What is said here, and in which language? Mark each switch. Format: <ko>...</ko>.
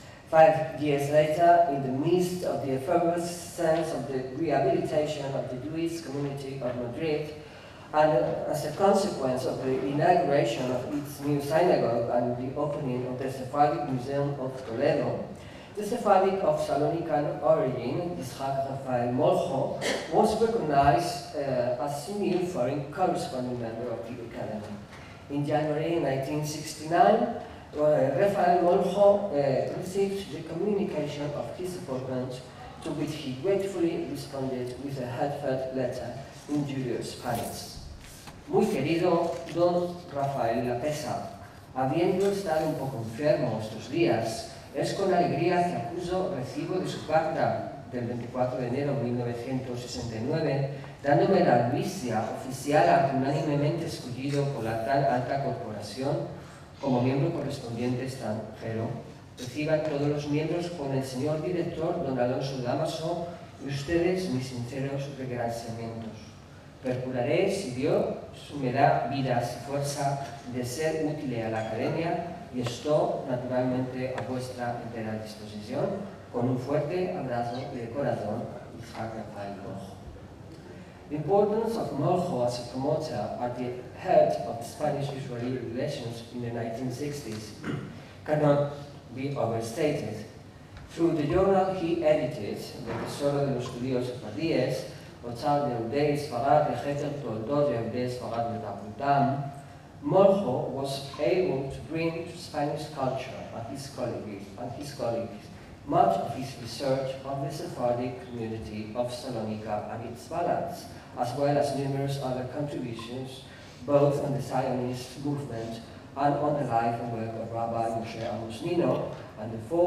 <en>5 years later, in the midst of the effervescence of the rehabilitation of the Jewish community of Madrid, and as a consequence of the inauguration of its new synagogue and the opening of the Sephardic Museum of Toledo, the Sephardic of Salonican origin, Yitzhak Rafael Molcho, was recognized as a new foreign corresponding member of the Academy. In January 1969, Rafael Molcho received the communication of his appointment, to which he gratefully responded with a heartfelt letter in Judeo-Spanish.</en> <lad>Muy querido don Rafael Lapesa, habiendo estado un poco enfermo estos días, es con alegría que acuso recibo de su carta del 24 de enero de 1969, dándome la noticia oficial a unánimemente escogido por la tan alta corporación como miembro correspondiente extranjero, reciban todos los miembros con el señor director, don Alonso Damaso, y ustedes mis sinceros agradecimientos. Procuraré, si Dios me da vidas y fuerza, de ser útil a la academia y estoy naturalmente a vuestra entera disposición con un fuerte abrazo de corazón, Isaac Rafael Mojo.</lad> <en>The importance of Mojo as a promoter at the head of Spanish-Israeli relations in the 1960s cannot be overstated. Through the journal he edited, the Tesoro de los Judíos Sefardíes, Otzal de Eudei Sfarad, Ejeter Toldot de Eudei Sfarad Metaputam, Mojo was able to bring to Spanish culture and his colleagues much of his research on the Sephardic community of Salonika and its balance, as well as numerous other contributions, both on the Zionist movement and on the life and work of Rabbi Moshe Amos Nino, and in</en>